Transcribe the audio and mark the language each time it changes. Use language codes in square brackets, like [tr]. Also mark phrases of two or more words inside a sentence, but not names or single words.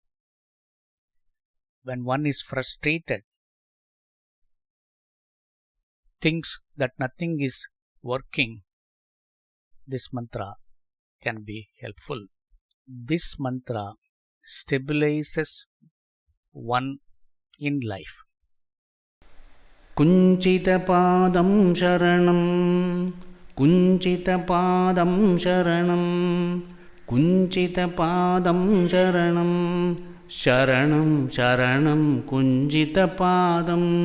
[en] When one is frustrated, thinks that nothing is working, this mantra can be helpful. This mantra stabilizes one in life. [sa] Kunchita Paatham Saranam, Kunchita Paatham Saranam, Kunchita Paatham Saranam, Saranam Saranam Kunchita Paatham,